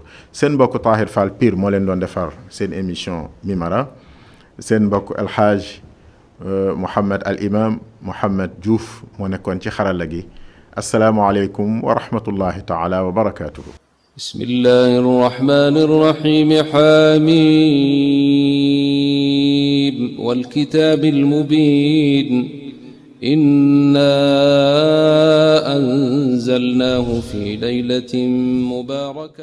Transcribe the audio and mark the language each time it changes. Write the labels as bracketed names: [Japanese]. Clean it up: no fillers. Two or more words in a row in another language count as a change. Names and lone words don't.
[Wolof] seen mbokk Tahir Fall Pire moo leen doon defar seen émission Mimara. seen mbokk El Hadj Mouhamed al imam Mouhamed Diouf moo nekkoon ci xarala gi. [Arabic] السلام عليكم ورحمة الله تعالى وبركاته. بسم الله الرحمن الرحيم. حميم والكتاب المبين إنا أنزلناه في ليلة مباركة